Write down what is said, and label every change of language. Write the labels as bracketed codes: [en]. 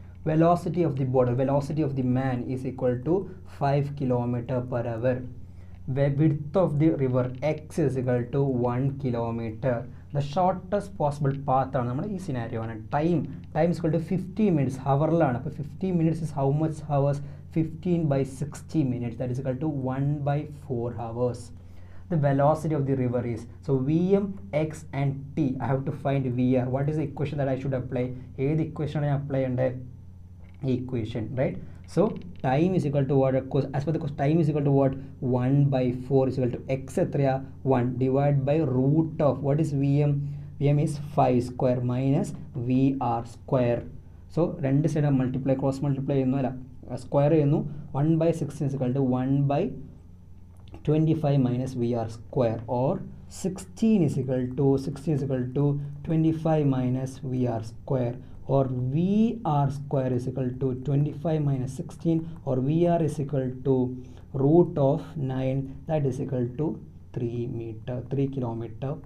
[en] Velocity of the board, velocity of the man is equal to 5 km/h. Width of the river x is equal to 1 kilometer. The shortest possible path [ml] ആണ് നമ്മുടെ ഈ scenario ആണ്. [en] Time is equal to 50 minutes, ഹവറിലാണ്. അപ്പോൾ 50 minutes is how much hours? 15/60 minutes, that is equal to 1/4 hours. The velocity of the river is, so Vm, x and t. I have to find Vr. What is the equation that I should apply? [ml] ഏത് equation ആണ് ഞാൻ apply ചെയ്യേണ്ടത്? [en] Equation, right? So time is equal to what? As per the question, time is equal to what? 1/4 is equal to x etraya 1 divided by root of what is Vm? Vm is 5 square minus Vr square. [ml] So രണ്ട് side multiply cross multiply ചെയ്യുന്നു അല്ല, square ചെയ്യുന്നു. [en] 1/16 is equal to 1/25 minus Vr square, or 16 is equal to 25 minus Vr square, or Vr square is equal to 25 minus 16, or Vr is equal to root of 9, that is equal to 3 km/h.